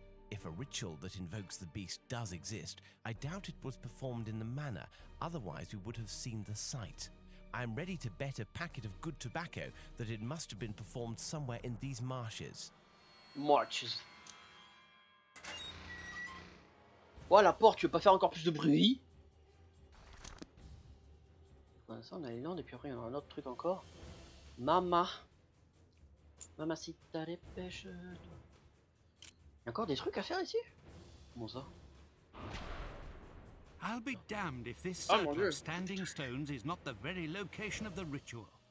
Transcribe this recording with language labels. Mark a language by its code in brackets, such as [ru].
[en] If a ritual that invokes the beast does exist, I doubt it was performed in the manor, otherwise we would have seen the site. I am ready to bet a packet of good tobacco that it must have been performed somewhere in these marshes. Marches. [fr] Oh, la porte, tu veux pas faire encore plus de bruit? Voilà, ça, on a les landes, et puis après, il y en a un autre truc encore. Mamacita de pêche. Il y a encore des trucs à faire ici? Comment ça? [en] I'll be damned if this [fr] Oh, mon [en] circle [fr] Dieu. [en] of standing stones is not the very location of the ritual.